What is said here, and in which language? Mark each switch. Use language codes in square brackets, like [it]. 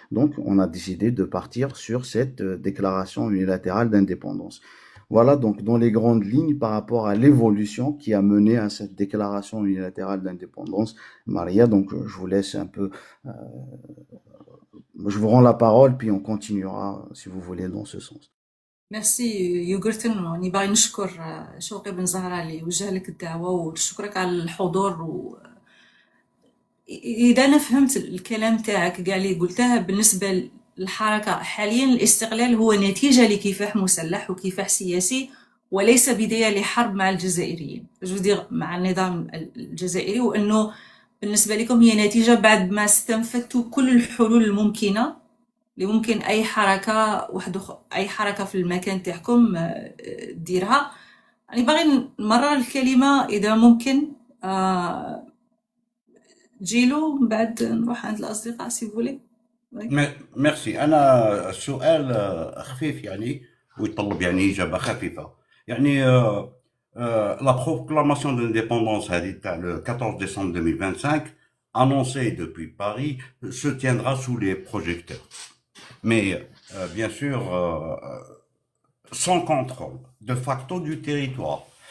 [fr] Donc, on a décidé de partir sur cette déclaration unilatérale d'indépendance. Voilà donc dans les grandes lignes par rapport à l'évolution qui a mené à cette déclaration unilatérale d'indépendance. Maria, donc je vous laisse un peu, je vous rends la parole, puis on continuera si vous voulez dans ce sens. [ar] ميرسي يوغرتن، راني باغي نشكر شوقي بن زهرة اللي وجه لك الدعوة، ونشكرك على الحضور. إذا أنا فهمت الكلام تاعك كاع اللي قلته، بالنسبة للحركة حاليا الاستقلال هو نتيجة لكفاح مسلح وكفاح سياسي، وليس بداية لحرب مع الجزائريين، مع النظام الجزائري، وأنه بالنسبة لكم هي نتيجة بعد ما استنفذتوا كل الحلول الممكنة اللي ممكن أي حركة أي حركة في المكان تاعكم ديرها. يعني باغي نمرر الكلمة إذا ممكن. جيلو من بعد نروح عند الأصدقاء سي فولي. ميرسي. أنا سؤال خفيف يعني ويطلب يعني إجابة خفيفة. [fr] يعني la proclamation d'indépendance le 14 décembre 2025, annoncée depuis Paris, se tiendra sous les projecteurs. Mais bien sûr, sans contrôle de facto du territoire.